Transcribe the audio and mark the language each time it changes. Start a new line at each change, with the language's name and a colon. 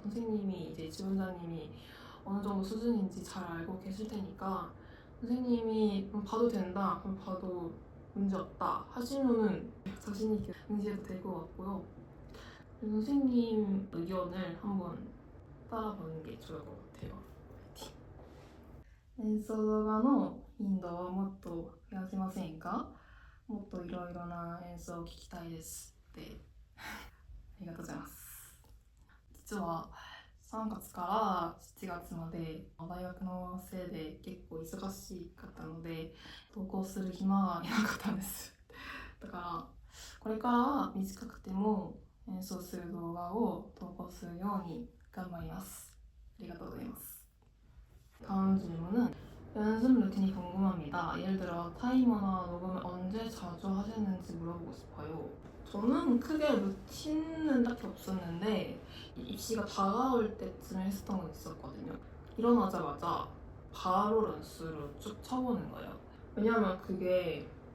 Korean: 선생님이 이제 지원자님이 어느 정도 수준인지 잘 알고 계실 테니까 선생님이 봐도 된다, 그럼 봐도 문제 없다 하시면은 자신 있게 응시해도 될 것 같고요. 선생님 의견을 한번 따라보는 게 좋을 것 같아요. 화이팅!
Japanese: 演奏動画の頻度をもっと増やせませんか？もっといろいろな演奏を聞きたいですってありがとうございます。実は3月から7月まで大学のせいで結構忙しかったので投稿する暇がいなかったんですだからこれからは短くても演奏する動画を投稿するように頑張ります。ありがとうございます。
Korean: 다음 질문은 연습 루틴이 궁금합니다. 예를 들어 타이머나 녹음을 언제 자주 하시는지 물어보고 싶어요. 저는 크게 루틴은 딱히 없었는데 입시가 다가올 때쯤에 했었던 건 있었거든요. 일어나자마자 바로 런스로 쭉 쳐보는 거예요. 왜냐면 그게